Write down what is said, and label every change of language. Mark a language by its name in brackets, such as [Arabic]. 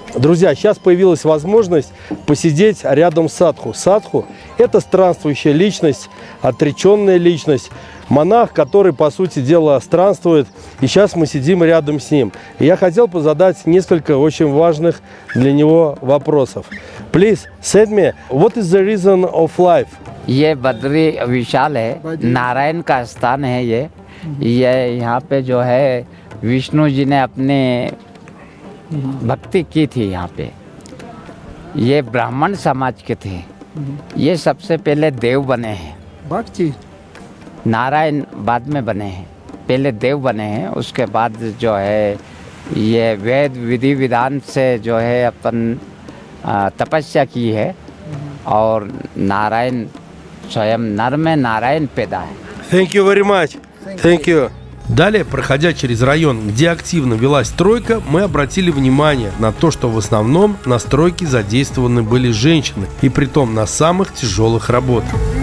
[Russian] Друзья, сейчас появилась возможность посидеть рядом с садху. Садху – это странствующая личность, отреченная личность, монах, который, по сути дела, странствует. И сейчас мы сидим рядом с ним. И я хотел бы задать несколько очень важных для него вопросов. [English] Please, tell me, what is the reason of life? [Hindi] ये बद्री विशाल है, नारायण का स्थान है ये यहाँ पे जो है विष्णु जी ने अपने भक्ति की थी। यहाँ पे ये ब्राह्मण समाज के थे, ये सबसे पहले देव बने हैं। भक्ति नारायण बाद में बने हैं, पहले देव बने हैं, उसके बाद जो है ये वेद विधि विधान से जो है अपन तपस्या की है और नारायण स्वयं नर में नारायण पैदा है। [English] Thank you very much. Thank you. [Russian] Далее, проходя через район, где активно велась стройка, мы обратили внимание на то, что в основном на стройке задействованы были женщины, и притом на самых тяжелых работах.